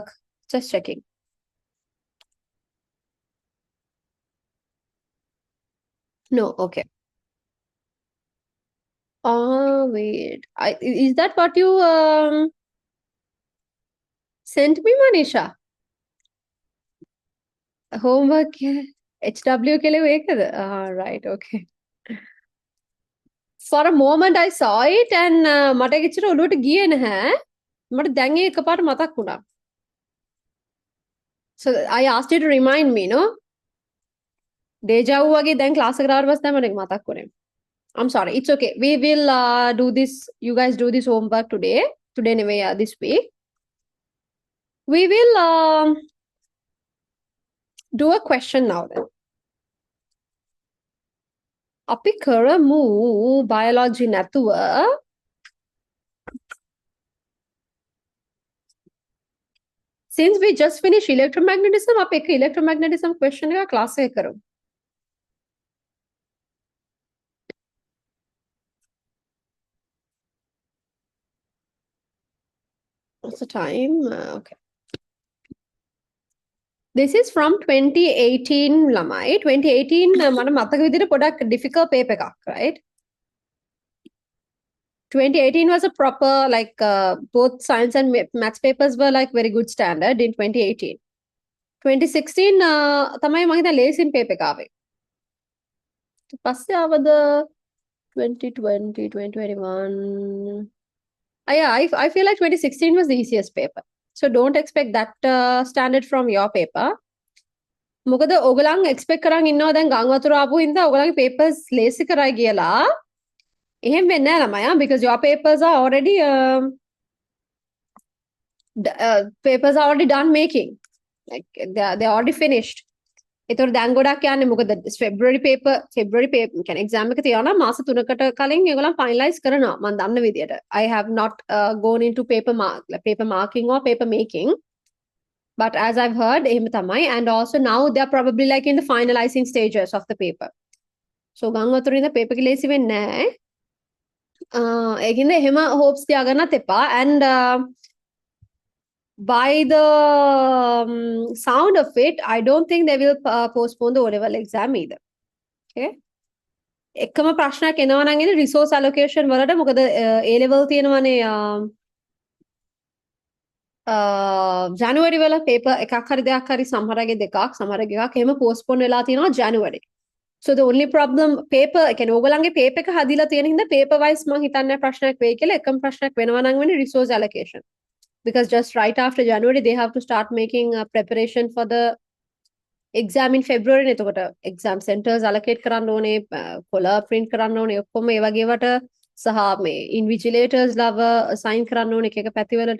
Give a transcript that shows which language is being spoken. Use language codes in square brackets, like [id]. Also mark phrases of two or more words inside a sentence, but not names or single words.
[en] Just checking. No, okay. Wait. Is that what you sent me, Manisha? Homework HW ke liye ekada? Right, okay. For a moment I saw it and [si] මට එච්චර ඔළුවට ගියේ නැහැ. මට දැන් ඒක එකපාරට මතක් වුණා. [en] So I asked you to remind me, no? Deja vu [si] වගේ දැන් class එකට ආවට පස්සේ තමයි මට මතක් වුනේ. [en] I'm sorry. It's okay. We will do this. You guys do this homework today. Today anyway, this week. We will do a question now then. [si] අපි කරමු biology නැතුව [en] since we just finished electromagnetism [si] අපි එක [en] electromagnetism question [si] එක class එකේ කරමු. [en] What's the time? Okay. This is from 2018 [si] ළමයි. 2018 මට මතක විදිහට පොඩක් [en] difficult paper [si] එකක්, [en] right? 2018 was a proper like both science and maths papers were like very good standard in 2018. [si] 2016 තමයි මම හිතන්නේ ලේසින් paper එක ආවේ. පස්සේ ආවද [en] 2020 2021 yeah, I feel like 2016 was the easiest paper. [si] So don't expect that standard from your paper. මොකද ඔයගලන් expect කරන් ඉන්නවා දැන් ගං වතුර ආපු හින්දා ඔයගලන්ගේ papers ලේසි කරයි කියලා. එහෙම වෙන්නේ නැහැ ළමයා [en] because your papers are already done making. Like they're already finished. [si] ඒතර දැන් ගොඩක් යන්නේ මොකද [en] February paper [si] කියන්නේ exam එක තියනවා මාස 3කට කලින් ඒගොල්ලන් finalize කරනවා මම දන්න විදියට [en] I have not gone into paper marking or paper making But as I've heard, [si] එහෙම තමයි. [en] And also now they're probably like in the finalizing stages of the paper. [si] So ගං වතුරින්ද paper එක ලේසි වෙන්නේ නැහැ. ඒකින්ද එහෙම hopes තියාගන්නත් එපා. [en] And by the sound of it, I don't think they will postpone the O-level exam either. [si] Okay. එකම ප්‍රශ්නයක් එනවා නම් එන්නේ [en] resource allocation [si] වලට. මොකද A-level තියෙනවනේ ජනුවරි වල paper එකක් හරි දෙකක් හරි සමහරගේ දෙකක් සමහරගේ එකක් එහෙම postpone වෙලා තියෙනවා ජනුවරි. [en] So the only problem paper [si] කියන්නේ ඕගලන්ගේ paper එක හදිලා තියෙන හින්දා [en] paper wise [si] මම හිතන්නේ ප්‍රශ්නයක් වෙයි කියලා. එකම ප්‍රශ්නයක් වෙනවා නම් වෙන්නේ [en] resource allocation. Because just right after January they have to start making preparation for the exam in February [si] නේ. එතකොට [en] exam centers allocate [si] කරන්න ඕනේ, කොළ print කරන්න ඕනේ, ඔක්කොම ඒ වගේ වට සහ මේ invigilators ලව assign කරන්න ඕනේ එක එක පැතිවලට.